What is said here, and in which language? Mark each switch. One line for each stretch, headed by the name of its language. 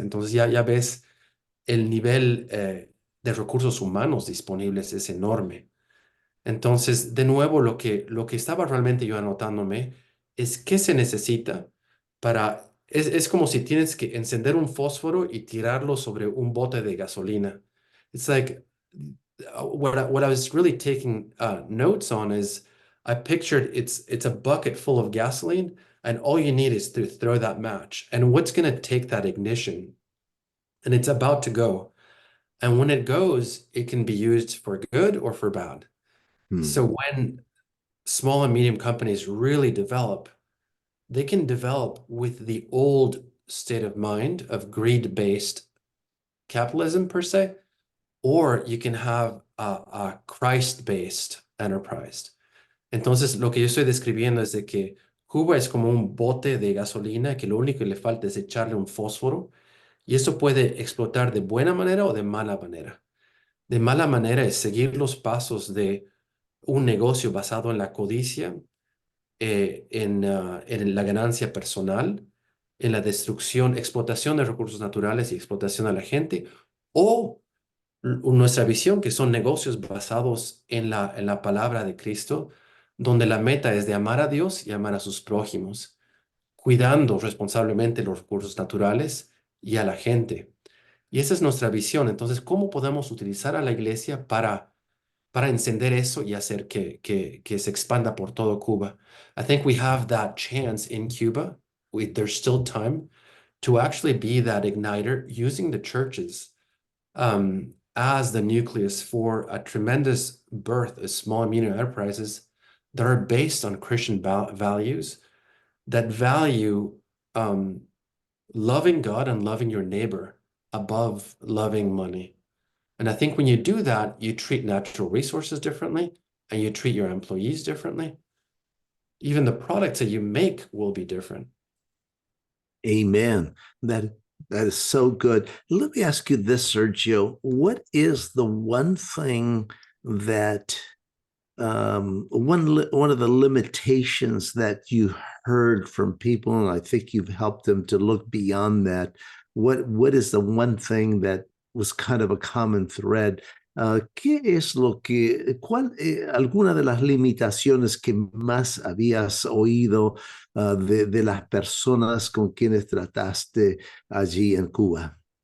Spanish: Entonces ya ves el nivel de recursos humanos disponibles es enorme. Entonces, de nuevo, lo que estaba realmente yo anotándome es qué se necesita para... Es como si tienes que encender un fósforo y tirarlo sobre un bote de gasolina.
English: It's like, what I was really taking notes on is I pictured it's a bucket full of gasoline and all you need is to throw that match. And what's going to take that ignition? And it's about to go. And when it goes, it can be used for good or for bad. So when small and medium companies really develop, they can develop with the old state of mind of greed-based capitalism per se, or you can have a Christ-based enterprise.
Spanish: Entonces, lo que yo estoy describiendo es de que Cuba es como un bote de gasolina que lo único que le falta es echarle un fósforo y eso puede explotar de buena manera o de mala manera. De mala manera es seguir los pasos de un negocio basado en la codicia, en la ganancia personal, en la destrucción, explotación de recursos naturales y explotación a la gente, o nuestra visión, que son negocios basados en la palabra de Cristo, donde la meta es de amar a Dios y amar a sus prójimos, cuidando responsablemente los recursos naturales y a la gente. Y esa es nuestra visión. Entonces, ¿cómo podemos utilizar a la iglesia para encender eso y hacer que se expanda por todo Cuba?
English: I think we have that chance in Cuba. There's still time to actually be that igniter using the churches as the nucleus for a tremendous birth of small and medium enterprises that are based on Christian values, that value loving God and loving your neighbor above loving money. And I think when you do that, you treat natural resources differently and you treat your employees differently. Even the products that you make will be different. Amen. That is so good. Let me ask you this, Sergio. What is the one thing that one of the limitations that you heard from people, and I think you've helped them to look beyond that? What is the one thing that was kind of a common thread?
Spanish: ¿Qué es alguna de las limitaciones que más habías oído de las personas con quienes trataste allí en Cuba?